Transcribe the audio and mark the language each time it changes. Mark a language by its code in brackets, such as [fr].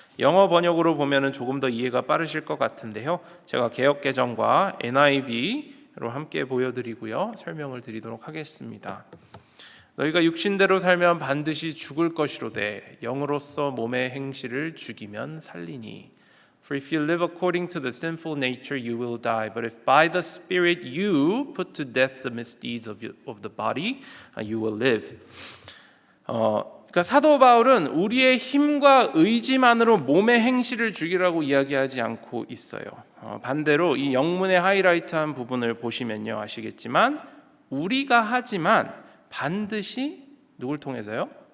[ko] 영어 번역으로 보면 조금 더 이해가 빠르실 것 같은데요. 제가 개역개정과 NIV로 함께 보여드리고요. 설명을 드리도록 하겠습니다. 너희가 육신대로 살면 반드시 죽을 것이로되 영으로서 몸의 행실을 죽이면 살리니. [en] For if you live according to the sinful nature, you will die. But if by the Spirit you put to death the misdeeds of the body, you will live. [ko] 그러니까 사도 바울은 우리의 힘과 의지만으로 몸의 행실을 죽이라고 이야기하지 않고 있어요. 반대로 이 영문의 하이라이트한 부분을 보시면요 아시겠지만 우리가 하지만 반드시 누굴 통해서요?